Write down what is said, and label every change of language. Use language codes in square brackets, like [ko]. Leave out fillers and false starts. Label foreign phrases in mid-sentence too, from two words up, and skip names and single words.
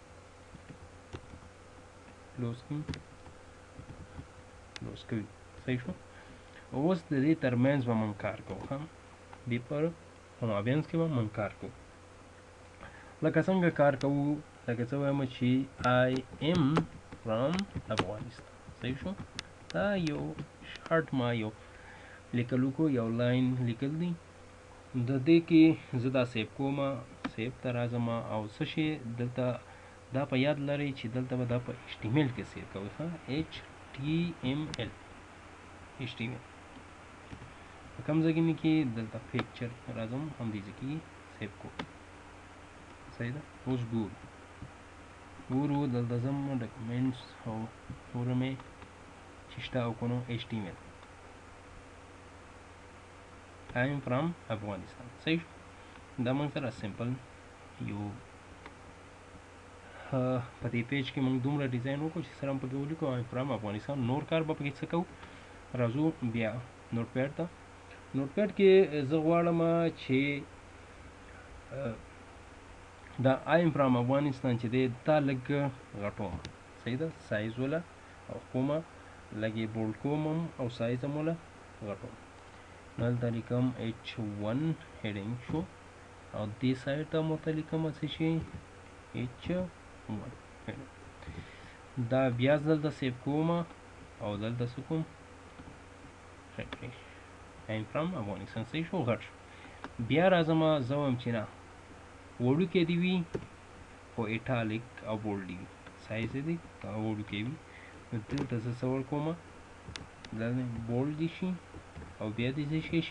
[ps] کلوز کوي. صحیح شو. اوس د دې ترمنځ به موږ کار کوو. دې پر مابینځ کې به موږ کار کوو. لکه څنګه کار کوو؟ لکه څه وایم چې [en] I am from افغانستان. [ps] صحیح شو. دا یو شارټ ما یو لیکل وکړو، یو لاین لیکل دی. د دې کې زه دا سیو کوم، سیو ته راځم او څه شی دلته دا په یاد لرئ چې دلته به دا په HTML کې سیو کوئ. HTML په کوم ځای کې مې کې دلته پکچر راځم، همدې ځای کې سیو کوم. صحیح ده. اوس ګورو دلته ځم ډاکومنټس او ګورم چې شته او که نو HTML. [en] I am from افغانستان. [ps] صحیح شو. دا موږ سره سمپل یو په دې پیج کې موږ دومره ډیزاین وکړو چې سره هم پکې ولیکو [en] I am from افغانستان. [ps] نور کار به پکې څه کوو؟ راځو بیا [en] note pad [ps] ته. [en] note pad [ps] کې زه غواړم چې دا [en] I am from افغانستان [ps] چې دی دا لږ غټوم. صحیح ده. سایز وله او کوم لږ یې بولډ کوم او سایز هم وله غټوم. نو دلته لیکم [en] H1 heading [ps] شو او دې سایډ ته ورته لیکم څه شي؟ [en] H1 heading. [ps] دا بیا دلته سیو کوم او دلته څه کوم؟ ریفریش. [en] I am from افغانستان. [ps] صحیح شو. غټ شو. بیا راځم زه وایم چې نه وړوکی دې وي خو ایټالیک او بولډ دې وي. سایز دې وړوکی وي. نو دلته زه څه ورکوم؟ دا بولډ دې شي او بیا دې څه شي؟